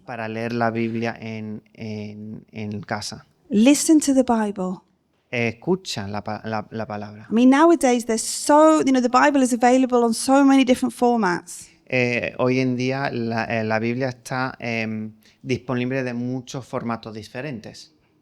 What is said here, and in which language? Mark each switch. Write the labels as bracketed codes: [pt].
[es] para leer la Biblia en casa. [en] Listen to the Bible. [es] Escucha la palabra. [en] I mean, nowadays the Bible is available on so many different formats. [es] Hoy en día la Biblia está disponible de muchos formatos diferentes.